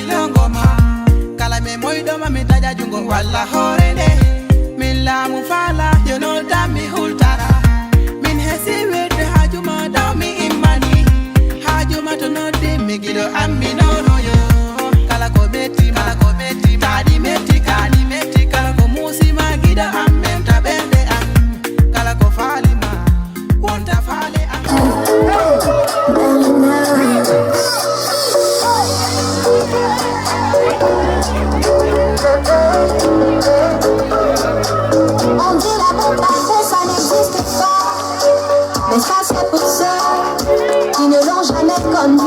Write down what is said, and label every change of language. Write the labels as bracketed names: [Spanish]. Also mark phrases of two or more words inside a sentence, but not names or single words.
[Fula] longoma kala me moyɗoma mi daƴa jungo walla hoore nde min laamu faala yonoltam mi hultara min hesi wedde haajuma daw mi immani haajuma to nodde mi giɗo ammi nonoyo kala ko mettima taɗi metti kani metti kala ko musima giɗo am menta ɓerde am kala ko faalima wonta faale am [French] On dit l'amour parfait ça n'existe pas, mais ça c'est pour ceux qui ne l'ont jamais connu.